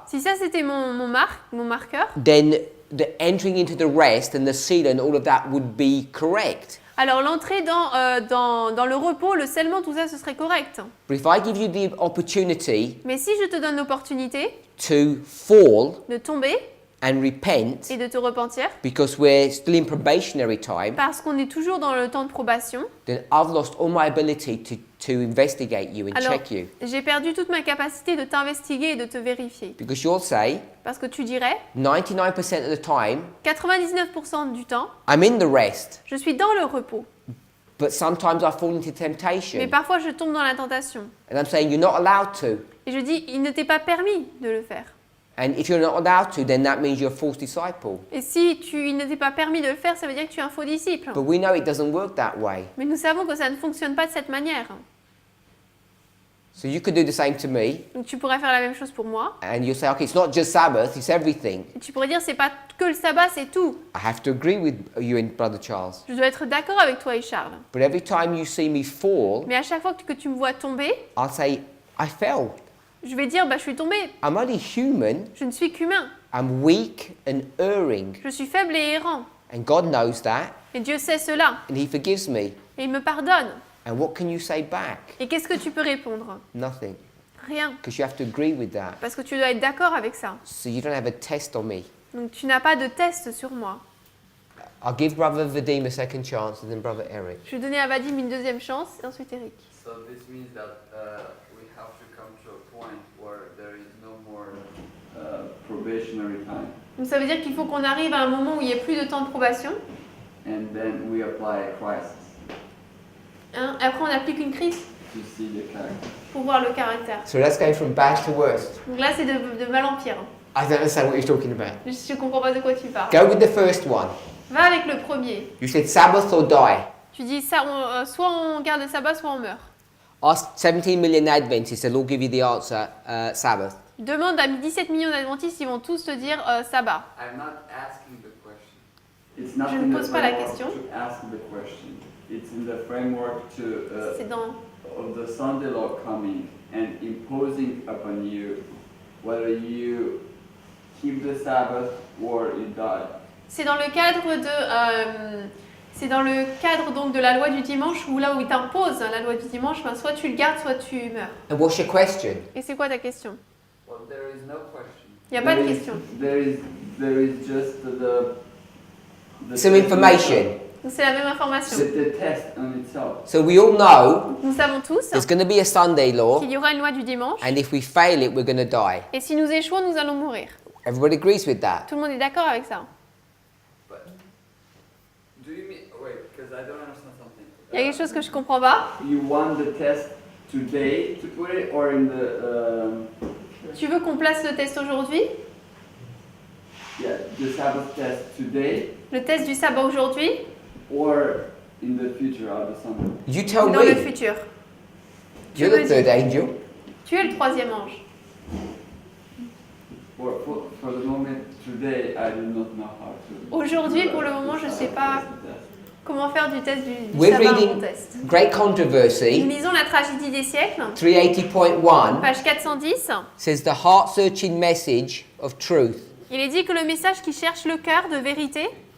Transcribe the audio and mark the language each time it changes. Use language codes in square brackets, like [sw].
[fr] Si ça c'était mon marqueur, [en] then the entering into the rest and the seal and all of that would be correct. [fr] alors l'entrée dans le repos, le scellement, tout ça, ce serait correct. [en] But if I give you the opportunity [fr] Mais si je te donne l'opportunité [en] to fall [fr] de tomber [en] and repent, [fr] et de te repentir, [en] because we're still in probationary time, [fr] parce qu'on est toujours dans le temps de probation, [en] then I've lost all my ability to investigate you and [fr] alors [en] check you. [fr] j'ai perdu toute ma capacité de t'investiguer et de te vérifier. [en] Because you'll say, [fr] Parce que tu dirais, [en] 99% of the time, [fr] 99% du temps, [en] I'm in the rest, [fr] je suis dans le repos. [en] But sometimes I fall into [fr] Mais [en] temptation. [fr] parfois, je tombe dans la tentation. [en] And I'm saying, you're not allowed to. [fr] Et je dis, il ne t'est pas permis de le faire. [en] And if you're not allowed to, then that means you're a false disciple. [fr] Et si il ne t'est pas permis de le faire, ça veut dire que tu es un faux disciple. [en] But we know it doesn't work that way. [fr] Mais nous savons que ça ne fonctionne pas de cette manière. [en] So you could do the same to me, [fr] Donc tu pourrais faire la même chose pour moi. [en] and you'll say, okay, it's not just Sabbath, it's everything. [fr] Et tu pourrais dire, c'est pas que le sabbat, c'est tout. [en] I have to agree with you and Brother Charles. [fr] Je dois être d'accord avec toi et Charles. [en] But every time you see me fall, [fr] Mais à chaque fois que tu me vois tomber, [en] I'll say, I fell. [fr] je vais dire, bah, je suis tombée. [en] I'm only human. [fr] Je ne suis qu'humain. [en] I'm weak and erring. [fr] Je suis faible et errant. [en] And God knows that, [fr] Et Dieu sait cela. [en] and He forgives me. [fr] Et il me pardonne. [en] And what can you say back? [fr] Et qu'est-ce que tu peux répondre? [en] Nothing. [fr] Rien. [en] Because you have to agree with that. [fr] Parce que tu dois être d'accord avec ça. [en] So you don't have a test on me. [fr] Donc tu n'as pas de test sur moi. [en] I'll give Brother Vadim a second chance and then Brother Eric. [fr] Je vais donner à Vadim une deuxième chance et ensuite Eric. [en] So this means that we have to come to a point where there is no more probationary time, [fr] Donc ça veut dire qu'il faut qu'on arrive à un moment où il n'y ait plus de temps de probation. [en] and then we apply a crisis [fr] Hein? Et après on applique une crise [en] to see the character. [fr] pour voir le caractère. [en] So let's go from bad to worst. [fr] Donc là c'est de mal en pire. [en] I don't understand what you're talking about. [fr] Je ne comprends pas de quoi tu parles. [en] Go with the first one. [fr] Va avec le premier. [en] You said Sabbath or die. [fr] Tu dis ça, soit on garde le sabbat, soit on meurt. [en] Ask 17 million Adventists, they'll all give you the answer, Sabbath. [fr] Demande à 17 millions d'adventistes, ils vont tous te dire sabbat. [en] I'm not asking the question. It's [fr] Je [en] not [fr] ne [en] in the [fr] pose pas la [en] framework [fr] question. [en] to ask the question. It's in the framework to [fr] C'est dans [en] of the Sunday law coming and imposing upon you whether you keep the Sabbath or you die. [fr] C'est dans le cadre de c'est dans le cadre donc de la loi du dimanche où là où il t'impose la loi du dimanche, ben, soit tu le gardes, soit tu meurs. [en] And what's your question? [fr] Et c'est quoi ta question? [en] Well, there is no question. [fr] Il n'y a pas de [en] There is- [fr] question. [en] There is just the Some information. [fr] Donc c'est la même information. [en] the test on itself. So we all know [fr] Nous savons tous [en] there's going to be a Sunday law, [fr] qu'il y aura une loi du dimanche [en] and if we fail it, we're going to die. [fr] et si nous échouons, nous allons mourir. [en] Everybody agrees with that. [fr] Tout le monde est d'accord avec ça. [en] But do you mean wait? Because I don't understand something. [fr] Il y a quelque chose que je comprends pas. [en] You want the test today to put it, or in the [fr] Tu veux qu'on place le test aujourd'hui? [en] the Sabbath test today, [fr] Le test du sabbat aujourd'hui [en] or in the future of the Sunday? You [fr] ou [en] tell [fr] dans le [en] me. [fr] futur? [en] You're the third angel. [fr] Tu es le troisième ange. [en] For the moment today, I do not know how to. [fr] Aujourd'hui, pour le moment, je ne sais pas comment faire du test du [en] We're [fr] sabbat un [en] reading [fr] bon test. [en] Great [fr] Nous [en] Controversy, [fr] lisons la tragédie des siècles, [en] 380.1, [fr] page 410. [en] says the heart-searching message of truth. [fr] Il est dit que le message qui cherche le cœur de vérité,